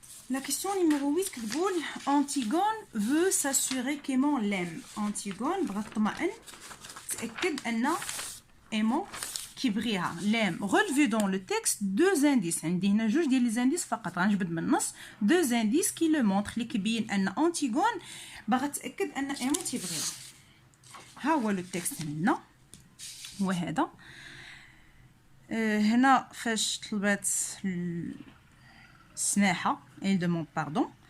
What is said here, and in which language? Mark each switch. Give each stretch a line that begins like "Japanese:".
French: La question numéro 8
Arabic: كتقول
French: Antigone veut s'assurer qu'Aimant l'aime.
Arabic: Antigone بغات تطمئن تأكد أن Aimant كيبغيها
French: l'aime. Relevé dans le texte deux indices.
Arabic: عندي هنا جوج ديال لي زانديس فقط غنجبد من النص
French: deux indices qui le montrent
Arabic: اللي كيبين أن Antigone باغا تأكد أن Aimant تيبغيها. ها هو لو تكست هنا هو هذا. هنا فاش طلبات السماحة
French: elle demande pardon.